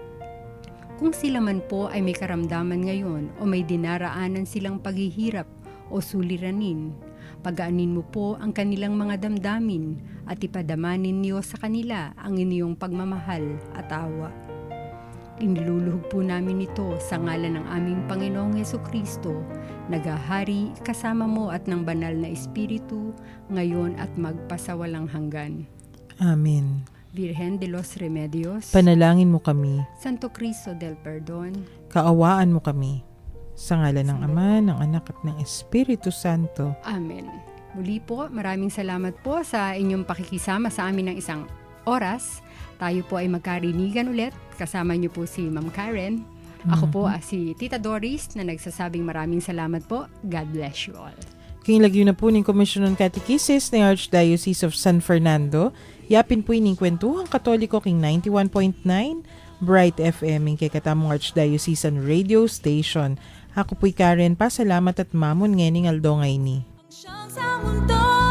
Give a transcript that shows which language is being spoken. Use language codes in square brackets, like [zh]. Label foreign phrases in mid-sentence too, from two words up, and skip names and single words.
[tl] Kung sila man po ay may karamdaman ngayon o may dinaraanan silang paghihirap o suliranin, pagaanin mo po ang kanilang mga damdamin at ipadamanin niyo sa kanila ang inyong pagmamahal at awa. Iniluluhog po namin ito sa ngalan ng aming Panginoong Hesukristo, nagahari kasama mo at ng banal na Espiritu, ngayon at magpasawalang hanggan. Amen. Virgen de los Remedios, Panalangin mo kami. Santo Cristo del Perdón, Kaawaan mo kami. Sa ngalan ng Ama, ng Anak at ng Espiritu Santo. Amen. Muli po, maraming salamat po sa inyong pakikisama sa amin ng isang oras. Tayo po ay magkarinigan ulit. Kasama niyo po si Ma'am Karen. Ako po si Tita Doris na nagsasabing maraming salamat po. [en] God bless you all. [pam] Kinilagyo na po ng Komisyon ng Catechesis ng Archdiocese of San Fernando. Yapin po ining kwentuhang Katoliko king 91.9 Bright FM ing kay katamong Archdiocesan Radio Station. Ako po'y Karen, pasalamat at mamon ngening aldongay ni. [tl] Siyang sa mundo